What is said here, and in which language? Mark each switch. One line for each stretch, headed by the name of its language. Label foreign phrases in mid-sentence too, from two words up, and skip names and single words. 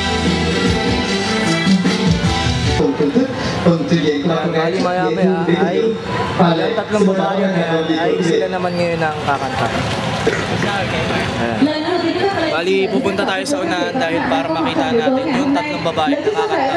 Vietnamese: Phần thưởng thức, phần trình diễn của cô gái dễ thương đến
Filipino: Yung tatlong babae na yan ay sila naman ngayon ang kakanta. Bali, pupunta tayo sa unahan dahil para makita natin yung tatlong babae na kakanta.